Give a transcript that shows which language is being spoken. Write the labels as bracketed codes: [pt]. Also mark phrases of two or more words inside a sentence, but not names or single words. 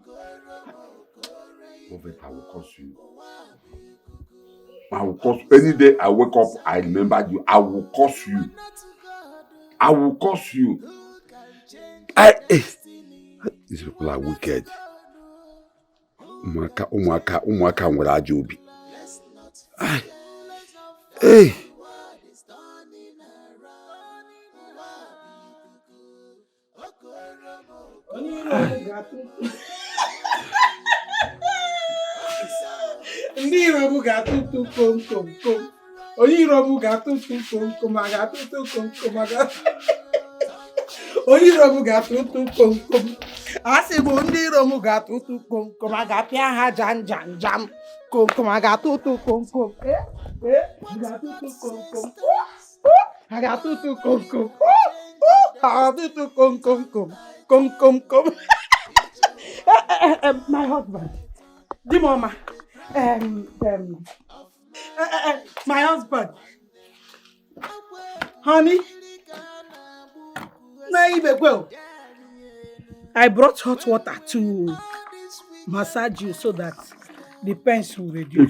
[en] Lovet, I will curse you. I will curse you. Any day I wake up, I remember you. I will curse you. I will curse you. These people are wicked. [ig] Umwaka nwere aja obi. Hey. Ndị iro m ga-atụtụ kom kom kom. Onye iro m ga-atụtụ kom kom, a ga-atụtụ kom kom, onye iro m ga-atụtụ kom kom. Asị bụ ndị iro m ga-atụtụ kom kom, a ga-apịa ha jam jam jam. Kom kom, a ga-atụtụ kom kom. Ga-atụtụ kom kom. A ga-atụtụ kom kom. A ga-atụtụ kom kom kom. Kom kom kom. [en] My husband. [ig] Di mama. [en] My husband. Honey. I brought hot water to massage you so that the pains will reduce.